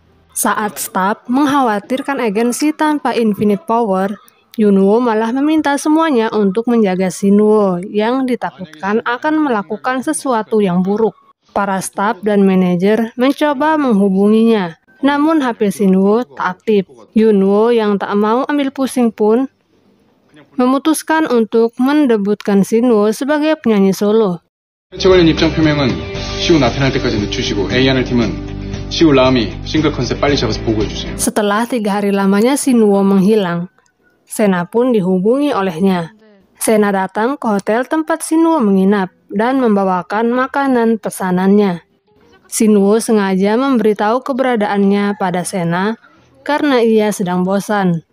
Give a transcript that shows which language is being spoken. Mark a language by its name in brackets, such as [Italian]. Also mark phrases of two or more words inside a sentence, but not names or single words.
[Indonesian] Saat staf mengkhawatirkan agensi tanpa Infinite Power, Yunwoo malah meminta semuanya untuk menjaga Shinwoo yang ditakutkan akan melakukan sesuatu yang buruk. Para staf dan manajer mencoba menghubunginya, namun HP Shinwoo tak aktif. Yunwoo yang tak mau ambil pusing pun memutuskan untuk mendebutkan Shinwoo sebagai penyanyi solo. [Korean] 최근의 입장 표명은 시우 나타날 때까지 늦추시고 A&R 팀은 시우 라음이 싱글 컨셉 빨리 잡아서 보고해주세요. [Indonesian] Setelah 3 hari lamanya Shinwoo menghilang, Sena pun dihubungi olehnya. Sena datang ke hotel tempat Shinwoo menginap dan membawakan makanan pesanannya. Shinwoo sengaja memberitahu keberadaannya pada Sena karena ia sedang bosan.